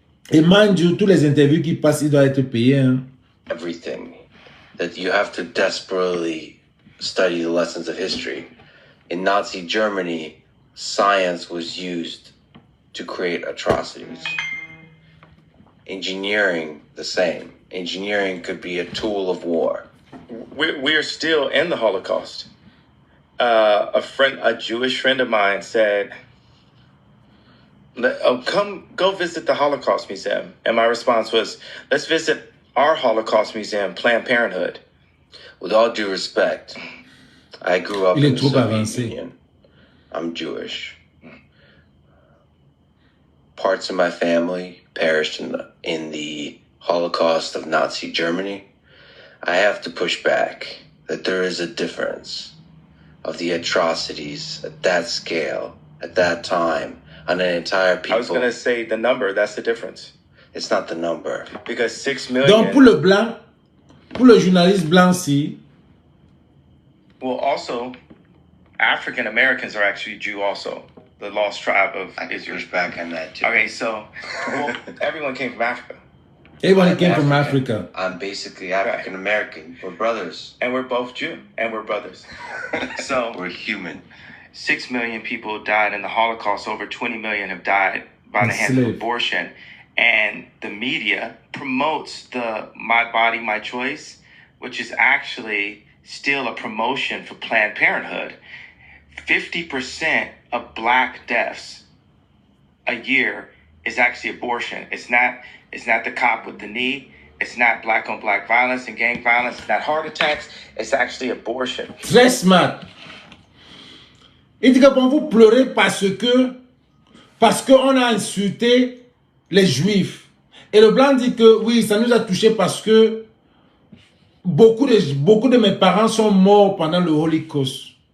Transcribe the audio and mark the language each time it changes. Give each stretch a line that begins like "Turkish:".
French: Et
English: mind you,
French: tous les interviews qui passent, il doit être payé. Hein.
English: Everything. That you have to desperately study the lessons of history. In Nazi Germany, science was used to create atrocities. Engineering, the same. Engineering could be a tool of war. We're still in the Holocaust. A Jewish friend of mine said, go visit the Holocaust Museum. And my response was, let's visit our Holocaust Museum, Planned Parenthood. With all due respect, I grew up in the Soviet Union. I'm Jewish. Parts of my family perished in the Holocaust of Nazi Germany. I have to push back that there is a difference of the atrocities at that scale, at that time, on an entire people. I was going to say the number, that's the difference. It's not the number. Because 6 million...
French: Donc pour le blanc, pour le journaliste blanc, si.
English: Well, also, African Americans are actually Jew also. The lost tribe of Israel. Push back on that too. Okay, so well, everyone came from Africa. Everyone came from Africa. I'm basically African American. We're brothers. And we're both Jew. And we're brothers. So we're human. 6 million people died in the Holocaust. Over 20 million have died by the hands of abortion. And the media promotes the My Body, My Choice, which is actually still a promotion for Planned Parenthood. 50% of black deaths a year is actually abortion. It's not the cop with the knee. It's not black on black violence and gang violence. It's not heart attacks. It's actually abortion.
French: Très smart. Il dit que quand vous pleurez parce qu'on a insulté les juifs. Et le blanc dit que oui, ça nous a touché parce que beaucoup de mes parents sont morts pendant le Holocauste.